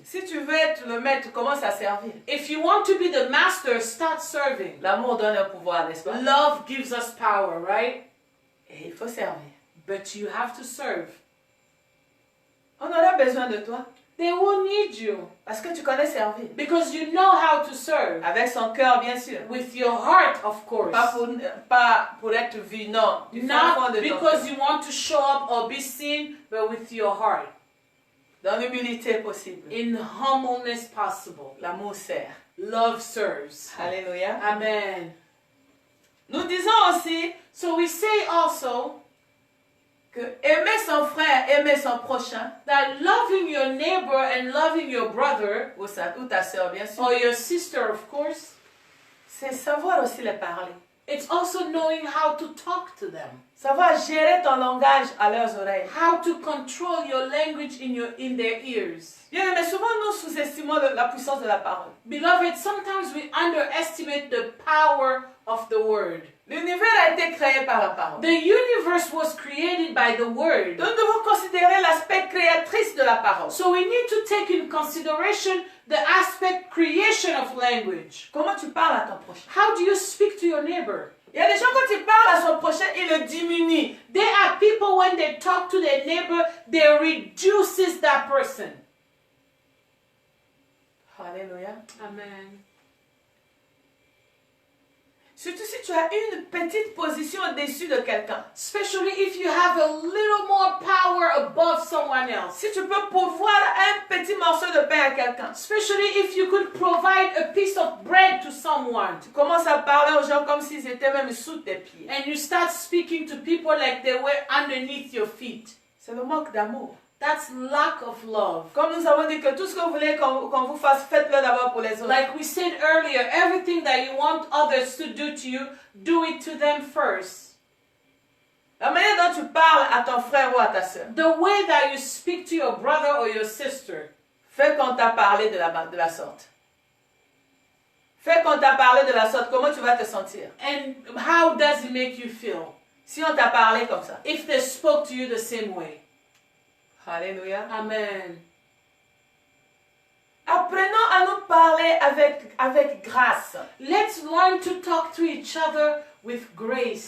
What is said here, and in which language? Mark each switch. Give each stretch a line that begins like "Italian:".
French: Si tu veux être le maître, commence à servir.
English: If you want to be the master, start serving.
French: L'amour donne un pouvoir, n'est-ce pas?
English: Love gives us power, right?
French: Et il faut servir.
English: But you have to serve.
French: On aura besoin de toi
English: They will need you
French: parce que tu connais servir.
English: because you know how to serve.
French: Avec son cœur, bien sûr.
English: With your heart, of course.
French: Pas pour être vu, non. Du fin fond
English: Not
French: de ton
English: because
French: cœur.
English: you want to show up or be seen, but with your heart.
French: Dans l'humilité possible.
English: In humbleness possible.
French: L'amour sert.
English: Love serves.
French: Alléluia.
English: Amen.
French: Nous disons aussi
English: So we say also
French: que aimer son frère, aimer son prochain,
English: that loving your neighbor and loving your brother,
French: ou ta soeur, bien sûr,
English: or your sister, of course,
French: c'est savoir aussi les parler.
English: it's also knowing how to talk to them.
French: Savoir gérer ton langage à leurs oreilles.
English: How to control your language in their ears.
French: Bien, mais souvent nous sous-estimons la puissance de la parole.
English: Beloved, sometimes we underestimate the power of the word.
French: L'univers a été créé par la parole.
English: The universe was created by the word.
French: Donc nous devons considérer l'aspect créatrice de la parole.
English: So we need to take in consideration the aspect creation of language.
French: Comment tu parles à ton prochain?
English: How do you speak to your neighbor?
French: Il y a des gens, quand ils parlent à son prochain, ils le diminuent.
English: There are people when they talk to their neighbor, they reduces that person.
French: Alléluia.
English: Amen.
French: Surtout si tu as une petite position au-dessus de quelqu'un.
English: Especially if you have a little more power above someone else.
French: Si tu peux pourvoir un petit morceau de pain à quelqu'un.
English: Especially if you could provide a piece of bread to someone.
French: Tu commences à parler aux gens comme s'ils étaient même sous tes pieds.
English: And you start speaking to people like they were underneath your feet.
French: C'est le manque d'amour.
English: That's lack of love.
French: Comme nous avons dit que tout ce que vous voulez qu'on vous fasse, faites-le d'abord pour les autres.
English: Like we said earlier, everything that you want others to do to you, do it to them first.
French: La manière dont tu parles à ton frère ou à ta soeur.
English: The way that you speak to your brother or your sister.
French: Fais qu'on t'a parlé de la sorte. Fais qu'on t'a parlé de la sorte. Comment tu vas te sentir?
English: And how does it make you feel?
French: Si on t'a parlé comme ça.
English: If they spoke to you the same way.
French: Alléluia.
English: Amen.
French: Apprenons à nous parler avec grâce.
English: Let's learn to talk to each other with grace.